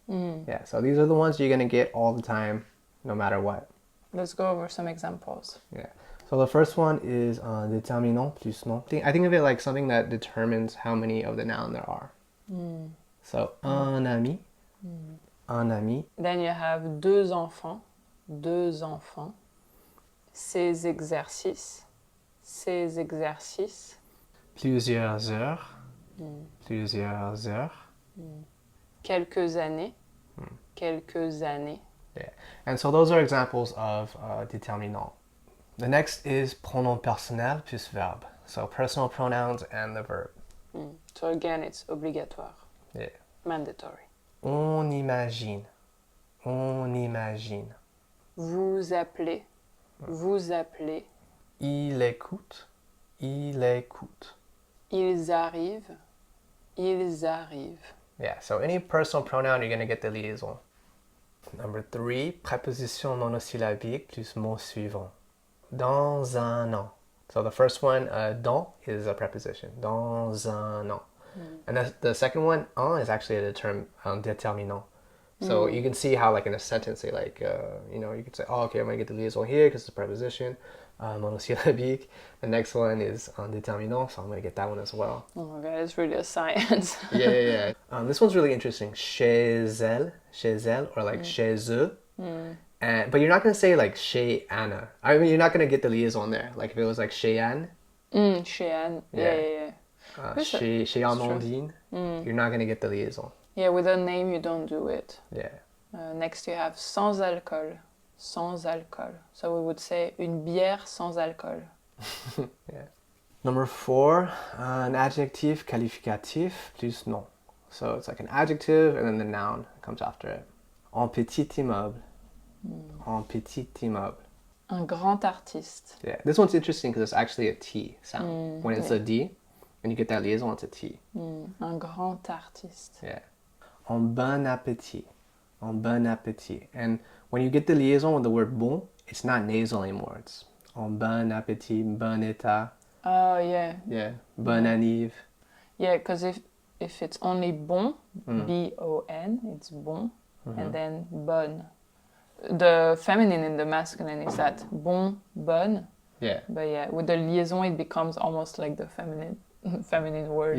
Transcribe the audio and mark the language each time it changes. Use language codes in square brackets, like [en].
[en] Yeah, so these are the ones you're going to get all the time, no matter what. Let's go over some examples. Yeah. So the first one is [fr] déterminant plus nom. [en] I think of it like something that determines how many of the noun there are. [fr] So un ami, un ami. [en] Then you have [fr] deux enfants, deux enfants. Ces exercices, ces exercices. Plusieurs heures, plusieurs heures. Quelques années, quelques années. [en] Yeah. And so those are examples of déterminant. The next is [fr] pronom personnel plus verbe. [en] So personal pronouns and the verb. So again, it's obligatoire. Yeah. Mandatory. [fr] On imagine. On imagine. Vous appelez, vous appelez. Il écoute. Il écoute. Ils arrivent, ils arrivent. [en] Yeah, so any personal pronoun, you're going to get the liaison. [fr] Number 3, préposition monosyllabique plus mot suivant. Dans un an. [en] So the first one, dans, is a preposition. [fr] Dans un an. [en] And the second one, un, is actually a term, déterminant. So you can see how, like, in a sentence, say, like, you could say, oh, okay, I'm going to get the liaison here because it's a preposition. Monosyllabique. The next one is déterminant, so I'm going to get that one as well. Oh my god, it's really a science. Yeah. This one's really interesting. [fr] Chez elle, [en] or like [fr] chez eux. [en] But you're not going to say like chez Anna. I mean, you're not going to get the liaison there. Like if it was like chez Anne. [fr] Chez Anne. Yeah. Chez Amandine. [en] You're not going to get the liaison. Yeah, with a name you don't do it. Yeah. Next you have [fr] sans alcool. Sans alcool. [en] So we would say [fr] une bière sans alcool. [en] Yeah. Number 4, an [fr] adjectif qualificatif plus nom. [en] So it's like an adjective and then the noun comes after it. [fr] En petit immeuble. En petit immeuble. Un grand artiste. [en] Yeah, this one's interesting because it's actually a T sound. When it's a D, and you get that liaison, it's a T. [fr] Un grand artiste. Yeah. En bon appétit. En bon appétit. [en] And when you get the liaison with the word bon, it's not nasal anymore. It's [fr] en bon appétit, bon état. [en] Oh, yeah. [fr] Yeah. Bon anniv. [en] Yeah, because if it's only bon, B-O-N, it's bon, and then bonne. The feminine and the masculine is that bon, bonne. Yeah. But yeah, with the liaison, it becomes almost like the feminine word.